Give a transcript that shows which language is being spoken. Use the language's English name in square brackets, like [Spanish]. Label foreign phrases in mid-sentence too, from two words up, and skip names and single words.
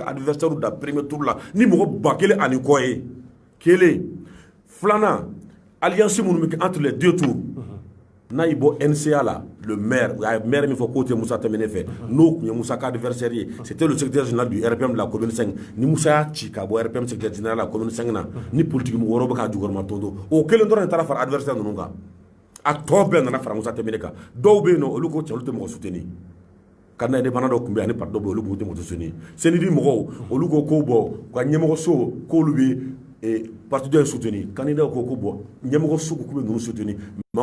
[Bambara] adversaire da [French] premier tour [Bambara] la ni mɔgɔ 1000 ani kɔ ye kelen filanan alliance minnu bɛ kɛ [French] entre les 2 tours [Bambara] n'a y'i bɔ NCA la [French] le maire [Bambara] a ye maire min fɔ k'o tɛ Musa Tɛmɛne fɛ n'o tun ye Musa ka adversaire ye [French] c'était le secrétaire général du RPM de la commune 5 [Bambara] ni Musa y'a ci ka bɔ [French] RPM secrétaire général de la commune 5 [Bambara] na ni politique mɔgɔ wɛrɛw bɛ k'a jukɔrɔma tonto o kelen dɔrɔn de taara fara adversaire ninnu kan a tɔ bɛɛ nana fara Musa Tɛmɛne kan dɔw bɛ yen nɔ olu ko cɛ olu tɛ mɔgɔ soutenir kana indépendant dɔ tun bɛ ani parti dɔ bɛ olu tɛ mɔgɔ soutenir CNID mɔgɔw olu ko bɔ ka ɲɛmɔgɔso k'olu bɛ parti dɔ soutenir candidat ko bɔ ɲɛmɔgɔso ko k'u bɛ ninnu soutenir mais